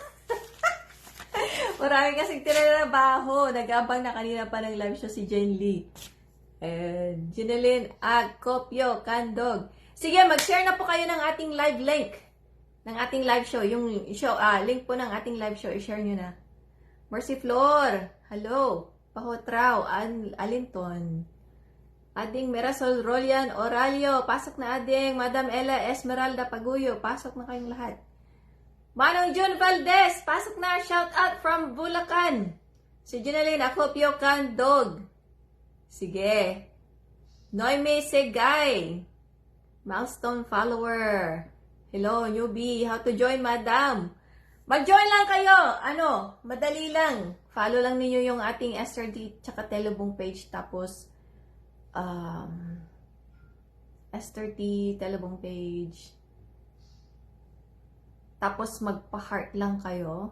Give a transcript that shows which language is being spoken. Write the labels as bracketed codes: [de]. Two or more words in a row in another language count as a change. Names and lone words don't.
[tl] Marami kasing tinalabaho. Nag-abang na kanina pa ng [en] live show [tl] si Jen Lee. And Jeneline Acopio Candog. Sige, mag-share na po kayo ng ating [en] live link. [tl] Ng ating [en] live show. [tl] Yung show, link po ng ating [en] live show. [tl] I-share nyo na. Mercy Flor. Hello. Pahotraw. Alinton. Ading Mirasol Rolian Oralio. Pasok na ading. Madam Ella Esmeralda Paguyo. Pasok na kayong lahat. Manong Jun Valdez, pasok na, [en] shout out [tl] from Bulacan. Si Jeneline Acopio Candog. Sige. Noemi Segay. [en] Milestone follower. Hello, newbie. How to join, [tl] madam? Mag-join lang kayo. Madali lang. Follow lang ninyo yung ating SRD tsaka Telebong page. Tapos, SRD Telebong page. Tapos, magpa-heart lang kayo.